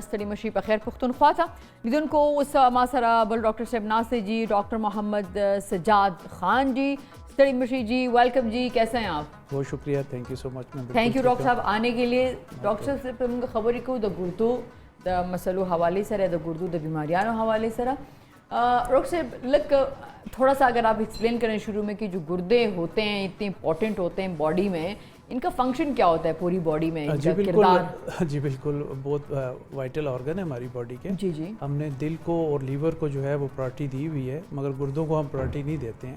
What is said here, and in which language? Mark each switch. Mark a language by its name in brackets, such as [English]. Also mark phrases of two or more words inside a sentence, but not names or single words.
[Pashto] ستړي مشي پخیر پښتونخوا ته لیدونکو اوس ما سره بل ڈاکٹر صاحب ناست جی ڈاکٹر محمد سجاد خان جی ستړي مشي جی ویلکم جی [Urdu] کیسے ہیں آپ؟ بہت شکریہ [English] thank you so much. thank you [Urdu] ډاکټر صاحب آنے کے لیے. [Pashto] ډاکټر صاحب په موږ خبرې کوو د ګردو د مسلو حوالے سره د ګردو د بیماریانو حوالے سره. [Urdu] ڈاکٹر صاحب لگ تھوڑا سا اگر آپ ایکسپلین کریں شروع میں کہ جو گردے ہوتے ہیں اتنے امپورٹنٹ ہوتے ہیں باڈی میں ان کا فنکشن کیا ہوتا ہے پوری باڈی میں؟ جی بالکل بہت [English] vital organ [Urdu] ہے ہماری باڈی کے. جی جی ہم نے دل کو اور لیور کو جو ہے وہ پرائرٹی دی ہوئی ہے مگر گردوں کو ہم پرائرٹی نہیں دیتے ہیں.